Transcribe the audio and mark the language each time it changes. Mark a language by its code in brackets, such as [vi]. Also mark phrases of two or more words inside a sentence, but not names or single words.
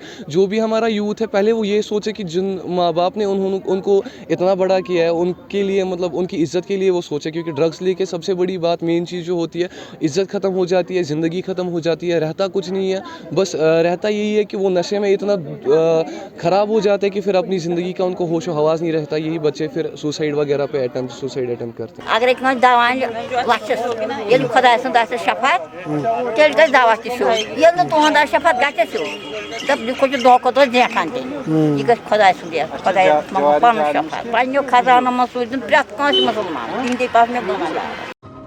[ur] جو بھی ہمارا یوتھ ہے, پہلے وہ یہ سوچے کہ جن ماں باپ نے ان کو اتنا بڑا کیا ہے, ان کے لیے مطلب ان کی عزت کے لیے وہ سوچے, کیونکہ ڈرگس لے کے سب سے بڑی بات, مین چیز جو ہوتی ہے, عزت ختم ہو جاتی ہے, زندگی ختم ہو جاتی ہے, رہتا کچھ نہیں ہے. بس رہتا یہی ہے کہ وہ نشے میں اتنا خراب ہو جاتا ہے کہ پھر اپنی زندگی کا ان کو ہوش و حواس نہیں رہتا. یہی بچے پھر سوسائڈ وغیرہ پہ [en] suicide attempt [ur] کرتے ہیں. [ks] اگرے کٲنٛسہِ دوا اَنہِ لَچھَس, ییٚلہِ خۄداے سُنٛد آسٮ۪س شفاعت, تیٚلہِ گژھِ دوا تہِ سیوٚد. ییٚلہِ نہٕ تُہُنٛد آسہِ شفاعت گژھٮ۪س سیوٚد, دَپ یہِ کھوٚت دۄہ کھۄتہٕ دۄہ زیٹھان تیٚلہِ. یہِ گژھِ خۄداے سُنٛد خۄدایَس منٛگُن پَنُن شفاعت. پنٛنیو خزانو منٛز سوٗزِن پرٛٮ۪تھ کٲنٛسہِ مُسلمان, تِہنٛدے پاس مےٚ گُناہ.